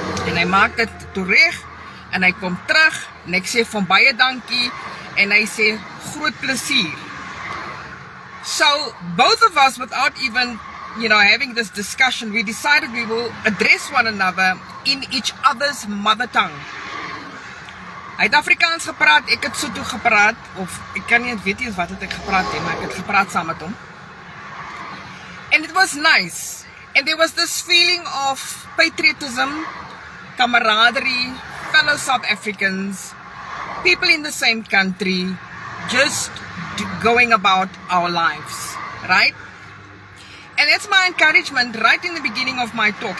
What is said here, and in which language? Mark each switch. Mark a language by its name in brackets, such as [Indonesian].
[Afrikaans] En hy maak dit terug, en hy kom terug, en ek sê van baie dankie, en hy sê, groot plesier. [English] So, both of us, without even, having this discussion, we decided we will address one another in each other's mother tongue. [Afrikaans] Hy het Afrikaans gepraat, ek het Sotho gepraat, of ek kan nie weet eens wat het ek gepraat het, maar ek het gepraat saam met hom. [English] And it was nice. And there was this feeling of patriotism, camaraderie, fellow South Africans, people in the same country, just going about our lives, right? And that's my encouragement right in the beginning of my talk.